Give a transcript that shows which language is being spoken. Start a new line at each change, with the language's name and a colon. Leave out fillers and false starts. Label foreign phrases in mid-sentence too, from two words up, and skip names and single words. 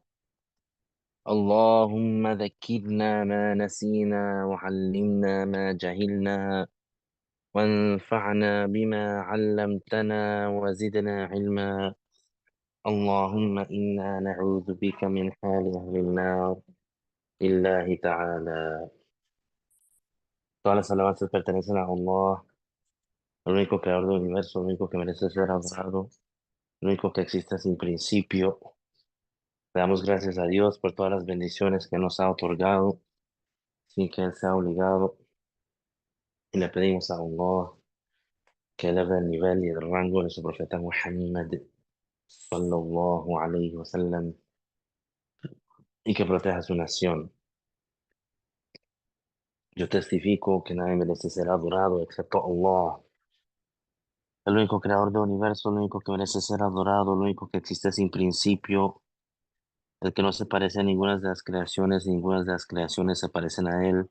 Arabic: اللهم ذكرنا ما نسينا وعلمنا ما جهلنا وانفعنا بما علمتنا وزدنا علما. اللهم إنا نعوذ بك من حال أهل النار لله تعالى.
Spanish: Todas las alabanzas pertenecen a Allah, el único creador del universo, el único que merece ser adorado, el único que existe sin principio. Le damos gracias a Dios por todas las bendiciones que nos ha otorgado sin que Él sea obligado. Y le pedimos a Allah que eleve el nivel y el rango de su profeta Muhammad
Arabic: صلى الله عليه وسلم
Spanish: y que proteja a su nación. Yo testifico que nadie merece ser adorado excepto Allah, el único creador del universo, el único que merece ser adorado, el único que existe sin principio, el que no se parece a ninguna de las creaciones, ninguna de las creaciones se parecen a él.